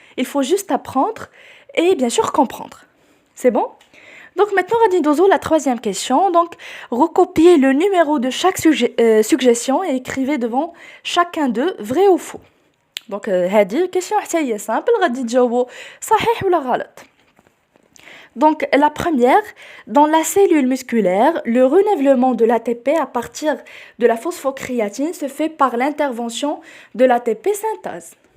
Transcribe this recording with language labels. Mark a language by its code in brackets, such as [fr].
[fr] Il faut juste apprendre et bien sûr comprendre. C'est bon? Donc maintenant, on va dire la troisième question. Donc, recopiez le numéro de chaque suggestion et écrivez devant chacun d'eux vrai ou faux. Donc, [ar] هذه [fr] question [ar] حتى [fr] simple. [ar] غادي تجاوبوا صحيح ولا غلط. [fr] Donc, la première, dans la cellule musculaire, le renouvellement de l'ATP à partir de la phosphocréatine se fait par l'intervention de l'ATP synthase.